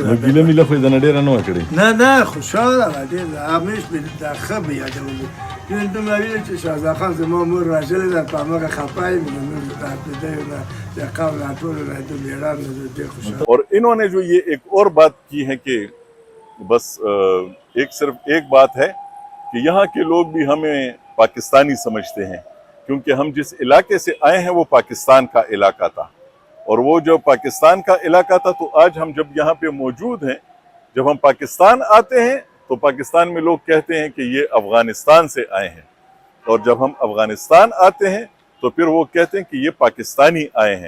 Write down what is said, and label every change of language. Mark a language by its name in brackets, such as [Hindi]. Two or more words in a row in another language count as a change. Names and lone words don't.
[Pashto] نو ګیله میله خو یې دنه ډېره نه وه کړې؟ نه خوشحاله وه ډېر همیش مې دا ښه به یادولي یو ته مې ویل چې شهزاده خان زما مور راغلې ده په هماغه خفه یم نو موږ د عقیدې نه د قوم نه ټولو نه د مېړانو نه ډېر خوشحاله. [Urdu] اور انہوں نے جو یہ ایک اور بات کی ہے کہ بس صرف ایک بات ہے کہ یہاں کے لوگ بھی ہمیں پاکستانی سمجھتے ہیں کیونکہ ہم جس علاقے سے آئے ہیں وہ پاکستان کا علاقہ تھا اور وہ جو پاکستان کا علاقہ تھا تو آج ہم جب یہاں پہ موجود ہیں جب ہم پاکستان آتے ہیں تو پاکستان میں لوگ کہتے ہیں کہ یہ افغانستان سے آئے ہیں اور جب ہم افغانستان آتے ہیں تو پھر وہ کہتے ہیں کہ یہ پاکستانی آئے ہیں.